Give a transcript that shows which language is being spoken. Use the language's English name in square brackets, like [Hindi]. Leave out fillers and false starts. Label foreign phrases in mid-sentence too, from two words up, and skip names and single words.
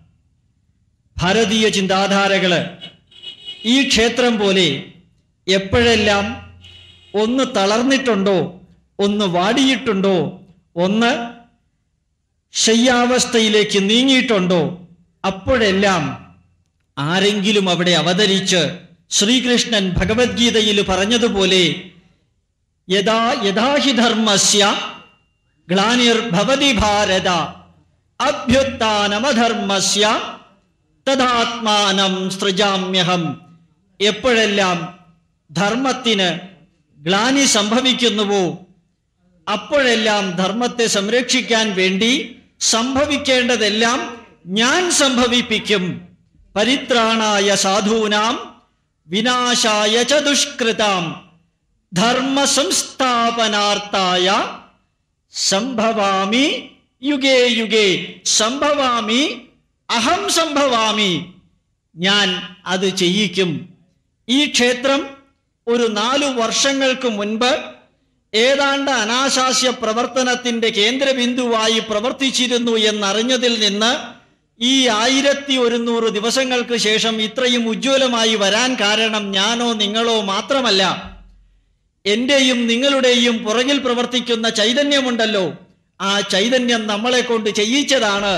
[Malayalam] ഭാരതീയ ചിന്താധാരകള് ഈ ക്ഷേത്രം പോലെ എപ്പോഴെല്ലാം ഒന്ന് തളർന്നിട്ടുണ്ടോ, ഒന്ന് വാടിയിട്ടുണ്ടോ, ഒന്ന് ശയ്യാവസ്ഥയിലേക്ക് നീങ്ങിയിട്ടുണ്ടോ, അപ്പോഴെല്ലാം ആരെങ്കിലും അവിടെ അവതരിച്ച് ശ്രീകൃഷ്ണൻ ഭഗവത്ഗീതയിൽ പറഞ്ഞതുപോലെ [Sanskrit] യഥാ യഥാഹി ധർമ്മസ്യ ഗ്ലാനിർഭവതി ഭാരത അഭ്യുത്ഥാനമധർമ്മസ്യ തദാത്മാനം സൃജാമ്യഹം, [Malayalam] എപ്പോഴെല്ലാം ധർമ്മത്തിന് ഗ്ലാനി സംഭവിക്കുന്നുവോ അപ്പോഴെല്ലാം ധർമ്മത്തെ സംരക്ഷിക്കാൻ വേണ്ടി സംഭവിക്കേണ്ടതെല്ലാം ഞാൻ സംഭവിപ്പിക്കും. [Sanskrit] പരിത്രാണായ സാധൂനാം വിനാശായ ച ദുഷ്കൃതാം ധർമ്മ സംസ്ഥാപനാർത്ഥായ സംഭവാമി യുഗേ യുഗേ. സംഭവാമി, അഹം സംഭവാമി, [Malayalam] ഞാൻ അത് ചെയ്യിക്കും. ഈ ക്ഷേത്രം ഒരു 4 വർഷങ്ങൾക്ക് മുൻപ് ഏതാണ്ട് അനാശാസ്യ പ്രവർത്തനത്തിൻ്റെ കേന്ദ്രബിന്ദുവായി പ്രവർത്തിച്ചിരുന്നു എന്നറിഞ്ഞതിൽ നിന്ന് ഈ 1100 ദിവസങ്ങൾക്ക് ശേഷം ഇത്രയും ഉജ്ജ്വലമായി വരാൻ കാരണം ഞാനോ നിങ്ങളോ മാത്രമല്ല, എൻ്റെയും നിങ്ങളുടെയും പുറകിൽ പ്രവർത്തിക്കുന്ന ചൈതന്യമുണ്ടല്ലോ, ആ ചൈതന്യം നമ്മളെ കൊണ്ട് ചെയ്യിച്ചതാണ്.